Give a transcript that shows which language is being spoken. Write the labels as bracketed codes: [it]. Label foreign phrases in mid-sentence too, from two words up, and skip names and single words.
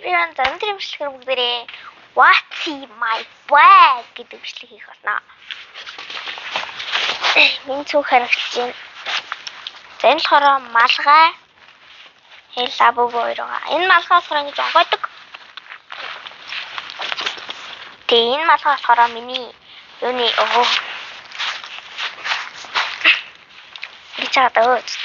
[mn] everyone өнөөдөр бичлэгээр бүгдээрээ [en] What's my bag [mn] гэдэг бичлэг хийх болно. Миний цүнх харагдаж байна. За энэ болохоор малгай лабуб хоёр байгаа. Энэ малгай болохоор ингэж онгойдог. Тэгээ энэ малгай болохоор миний юуны чад өөцтэй.